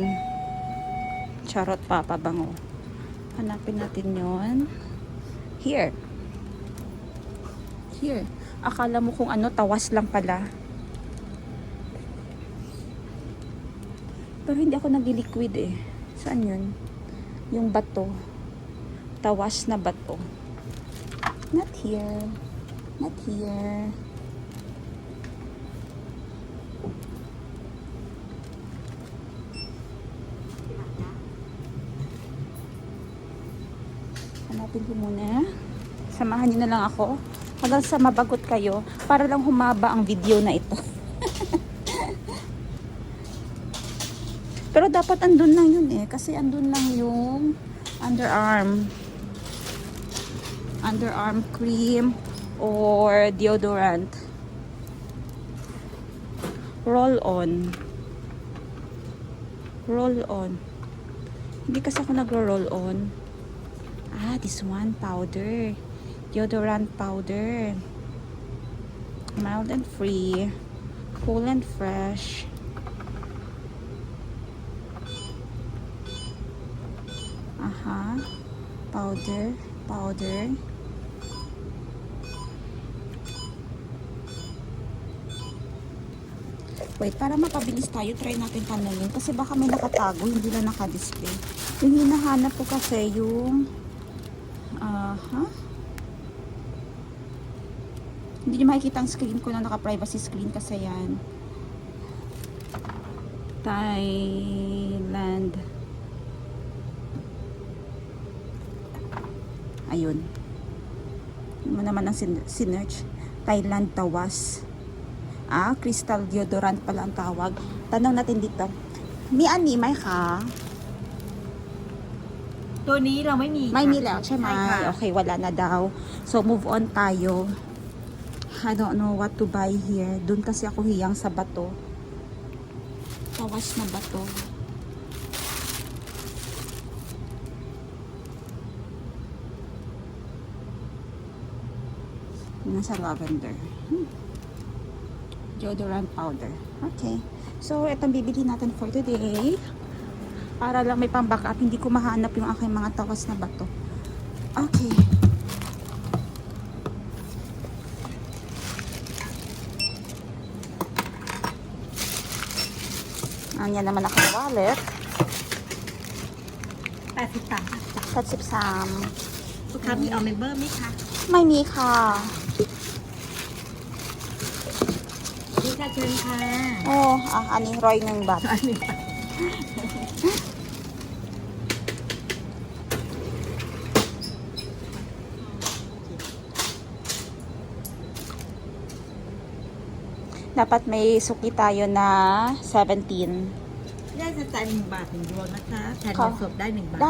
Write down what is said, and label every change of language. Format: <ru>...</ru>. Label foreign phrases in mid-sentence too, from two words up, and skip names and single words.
<tl>Charot, papabango. Hanapin natin yon.</tl> <en>Here.</en> <tl>Akala mo kung ano, tawas lang pala. Pero hindi ako nag-liquid eh. Saan yun? Yung bato. Tawas na bato.</tl> <en>Not here. Not here.</en> <tl>Hanapin ko muna. Samahan niyo na lang ako hanggang sa mabagot kayo para lang humaba ang video na ito. Pero dapat andun lang yun eh. Kasi andun lang yung</tl> <en>underarm cream or deodorant. Roll on.</en> <tl>Hindi kasi ako nagro-roll on.</tl> <en>This one, powder. Deodorant powder. Mild and free. Cool and fresh. Powder. Wait,</en> <tl>para mapabilis tayo, try natin tanongin. Kasi baka may nakatago, hindi na naka-display. Yung hinahanap ko kasi yung... Hindi nyo makikita ang screen ko na naka-privacy screen kasi yan. Thailand. Ayun. Yun mo naman ang sinerch. Thailand tawas.</tl> <en>Crystal deodorant</en> <tl>pala ang tawag. Tanong natin dito.</tl> <th>Miอันนี้ไหมคะ ตัวนี้เราไม่มี ไม่มีแล้วใช่ไหม ใช่ค่ะ</th> <tl>Okay, wala na daw. So,</tl> <en>move on</en> <tl>tayo.</tl> <en>I don't know what to buy here.</en> <tl>Doon kasi ako hiyang sa bato. Tawas na bato. Nasa lavender.</tl> <en>Deodorant powder. Okay.</en> <tl>So, itong bibili natin</tl> <en>for today.</en> <tl>Para lang may pang-backup. Hindi ko mahanap yung aking mga tawas na bato. Okay. Yan naman ako wallet.</tl> <th>80 ตังค์ 83 ลูกค้ามีเอาเมมเบอร์ไหมคะ ไม่มีค่ะ นี่ค่ะเชิญค่ะ อันนี้101 บาท อันนี้</th> <tl>Dapat may suki tayo na 17.</tl> <th>ได้สแตน1 บาท1 ดวงนะคะแทนเงินสดได้1 บาท</th>